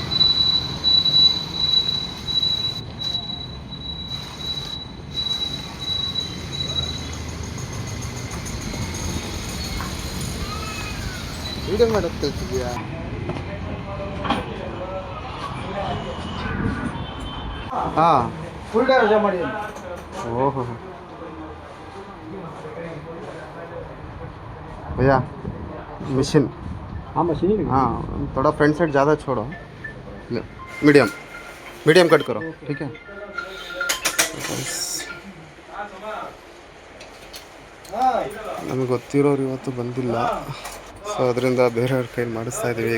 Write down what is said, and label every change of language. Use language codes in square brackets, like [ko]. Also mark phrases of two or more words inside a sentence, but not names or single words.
[kn] ವಿಡಿಯೋ ಮಾಡೋಕ್ಕೆ ಕಲ್ತಿದ್ಯಾ? ಹಾಂ, [en] full day [kn] ರಜೆ ಮಾಡಿ. [hi] ओहो भैया, मशीन. हाँ मशीन. हाँ, थोड़ा [en] front side [hi] ज़्यादा छोड़ो, [en] medium cut [hi] करो, ठीक है. [kn] ನಮಗೆ ಗೊತ್ತಿರೋರು ಇವತ್ತು ಬಂದಿಲ್ಲ, ಸೊ ಅದರಿಂದ ಬೇರೆಯವ್ರ ಕೈಲಿ ಮಾಡಿಸ್ತಾ ಇದ್ದೀವಿ.